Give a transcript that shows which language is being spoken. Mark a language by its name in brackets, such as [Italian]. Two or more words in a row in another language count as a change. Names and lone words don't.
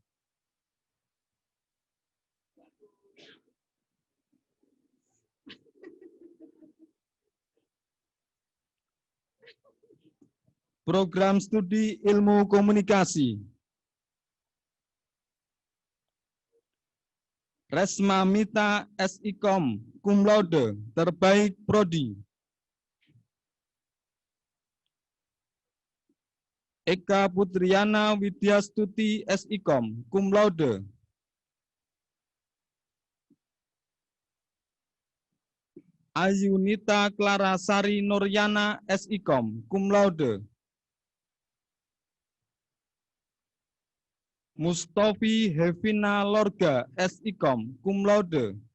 [Indonesian] Program Studi Ilmu Komunikasi. Resma Mita, [Latin] SIKOM, cum laude, [Indonesian] terbaik prodi. Eka Putriana Widyastuti, SIKOM, [Latin] cum laude. [Indonesian] Ayunita Clara Sari Nuryana, SIKOM, [Latin] cum laude. [Indonesian] Mustofi Hevina Lorga, SIKOM, [Latin] cum laude.